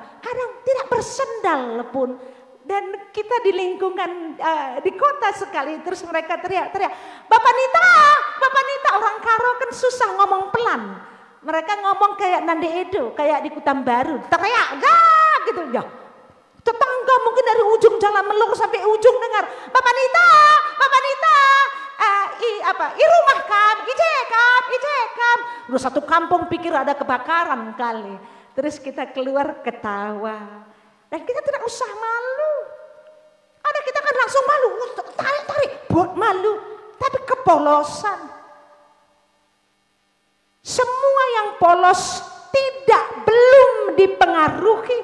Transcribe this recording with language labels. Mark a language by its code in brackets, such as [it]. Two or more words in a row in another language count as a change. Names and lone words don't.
[id] Kadang tidak bersendal pun. Dan kita di lingkungan di kota sekali, terus mereka teriak-teriak, Bapak Nita, orang Karo kan susah ngomong pelan. Mereka ngomong kayak Nande Edo, kayak di Kutam Baru, teriak, gitu ya. Tetangga mungkin dari ujung Jalan Melur sampai ujung dengar, Bapak Nita, [btx] i rumah kam, ijekam. [id] Udah satu kampung pikir ada kebakaran kali. Terus kita keluar ketawa. Dan kita tidak usah malu. Ada kita kan langsung malu, tarik, buat malu. Tapi kepolosan. Semua yang polos belum dipengaruhi.